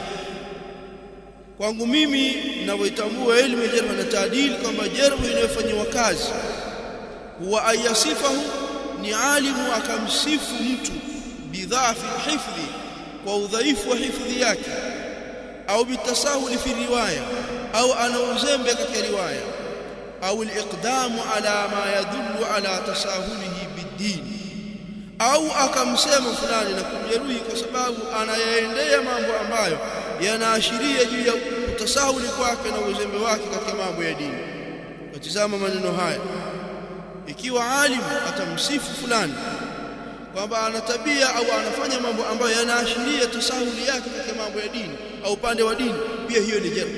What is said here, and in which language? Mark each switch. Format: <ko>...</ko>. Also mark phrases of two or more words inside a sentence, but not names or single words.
<sw>Kwangu mimi ninavyotambua elimu ya jarh na taadili kwamba jarh inayofanywa kazi huwa</sw> <ar>أن يصفه,</ar> <sw>ni alimu akamsifu mtu</sw> <ar>بضعف الحفظ,</ar> <sw>kwa udhaifu wa hifdhi yake, au</sw> <ar>بالتساهل في رواية,</ar> <sw>au ana uzembe katika riwaya, au</sw> <ar>الإقدام على ما يدل على تساهله بالدين,</ar> <sw>au akamsema fulani na kumjeruhi kwa sababu anayaendea mambo ambayo yanaashiria juu ya utasahuli kwake na uzembe wake katika mambo ya dini. Watizama maneno haya, ikiwa alim atamsifu fulani kwamba ana tabia au anafanya mambo ambayo yanaashiria tasahuli yake katika mambo ya dini au upande wa dini, pia hiyo ni jarh.</sw>